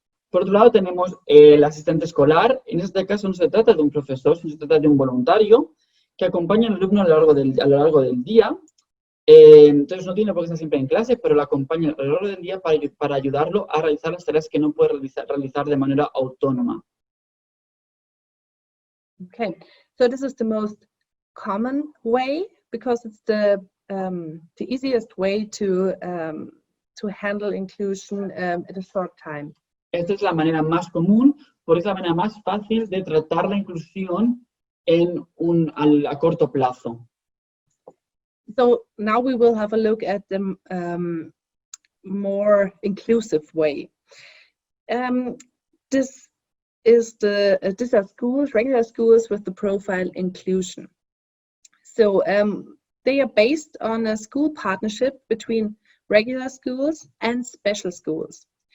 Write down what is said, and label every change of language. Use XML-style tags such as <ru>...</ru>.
<es>Por otro lado tenemos el asistente escolar. En este caso no se trata de un profesor, sino se trata de un voluntario que acompaña al alumno a lo largo del día. Entonces no tiene por qué estar siempre en clase, pero lo acompaña a lo largo del día para ayudarlo a realizar las tareas que no puede realizar de manera autónoma.</es> <en>Okay, so this is the most common way because it's the easiest way to handle inclusion at a short time.</en> <es>Esta es la manera más común, porque es la manera más fácil de tratar la inclusión a corto plazo.</es> <en>So now we will have a look at the more inclusive way. These are schools, regular schools with the profile inclusion. So they are based on a school partnership between regular schools and special schools.</en>